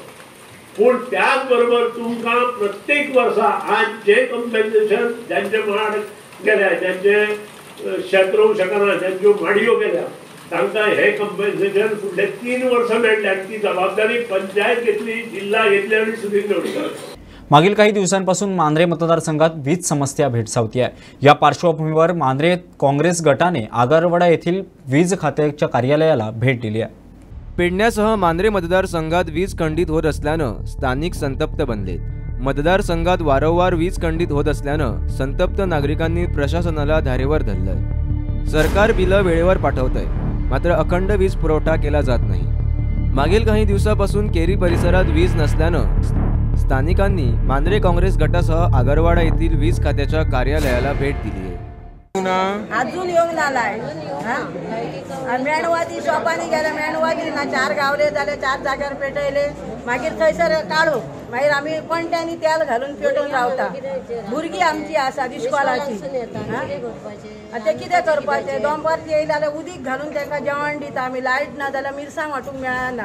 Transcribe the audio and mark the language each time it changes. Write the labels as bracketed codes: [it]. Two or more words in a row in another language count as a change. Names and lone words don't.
[kok] पूण त्याच बरोबर तुमकां प्रत्येक वर्सा आज जे कंपेन्सेशन ज्यांचे माड गेल्या, ज्यांचे शेत रोवंक शकना, ज्यांच्यो माडयो गेल्या, तांकां हे कंपेन्सेशन फुडले 3 वर्सां मेळटलें. आनी ती जबाबदारी पंचायत घेतली, जिल्हा घेतली आनी सुदीन ढवळीकार. [mr] मागील काही दिवसांपासून मांद्रे मतदारसंघात वीज समस्या भेडसावती आहे. या पार्श्वभूमीवर मांद्रे काँग्रेस गटाने आगारवाडा येथील वीज खात्याच्या कार्यालयाला भेट दिली आहे. पेडण्यासह मांद्रे मतदारसंघात वीज खंडित होत असल्यानं स्थानिक संतप्त बनलेत. मतदारसंघात वारंवार वीज खंडित होत असल्यानं संतप्त नागरिकांनी प्रशासनाला धारेवर धरलंय. सरकार बिलं वेळेवर पाठवतंय, मात्र अखंड वीज पुरवठा केला जात नाही. मागील काही दिवसापासून केरी परिसरात वीज नसल्यानं स्थानिकांनी मांद्रे काँग्रेस गटासह आगारवाडा येथील वीज खात्याच्या कार्यालयाला भेट दिली आहे. अजून येऊन आलाय. [kok] मेणवाती शॉपांनी गेले, मेणवाती ना 4 गावले जाले, 4 जाग्यार पेटयले. मागीर थंयसर काढू, मागीर आमी कोणट्यांनी तेल घालून पेटोवन रावता. भुरगीं आमची आसा दिश्कॉलाची, ते कितें करपाचें? दनपारची येयली जाल्यार उदीक घालून तांकां जेवण दिता आमी. लायट ना जाल्यार मिरसांग वांटूंक मेळना.